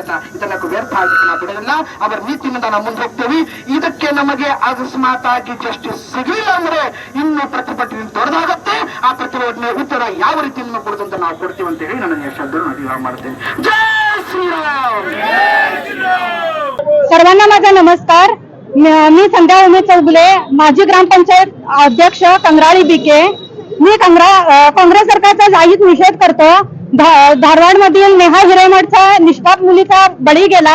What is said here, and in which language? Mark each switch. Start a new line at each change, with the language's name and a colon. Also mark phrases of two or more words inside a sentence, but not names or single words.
Kannada: ಇದನ್ನ ವ್ಯರ್ಥ ಆಗಲಿಕ್ಕೆ ನಾವು ಬಿಡೋದಿಲ್ಲ. ಅವರ ನೀತಿಯಿಂದ ನಾವು ಮುಂದೆ ಹೋಗ್ತೇವೆ. ಇದಕ್ಕೆ ನಮಗೆ ಅಕಸ್ಮಾತ್ ಆಗಿ ಜಸ್ಟಿಸ್ ಸಿಗಲಿಲ್ಲ ಅಂದ್ರೆ ಇನ್ನು ಪ್ರತಿಭಟನೆ ದೊಡ್ಡದಾಗತ್ತೆ. ಆ ಪ್ರತಿಭಟನೆ ಉತ್ತರ ಯಾವ ರೀತಿ ಕೊಡುದಂತ ನಾವು ಕೊಡ್ತೀವಿ ಅಂತ ಹೇಳಿ ನನ್ನ ಶಬ್ದವನ್ನು ಅಧಿಕಾರ ಮಾಡ್ತೇನೆ. ಜೈ ಶ್ರೀರಾಮ್.
Marathi: सर्वांना माझा नमस्कार. मी संध्या उमेश चौगुले, माजी ग्रामपंचायत अध्यक्ष कंगराळी बीके. मी काँग्रेस सरकारचा जाहीर निषेध करतो. धारवाडमधील नेहा हिरेमठचा निष्पाप मुलीचा बळी गेला.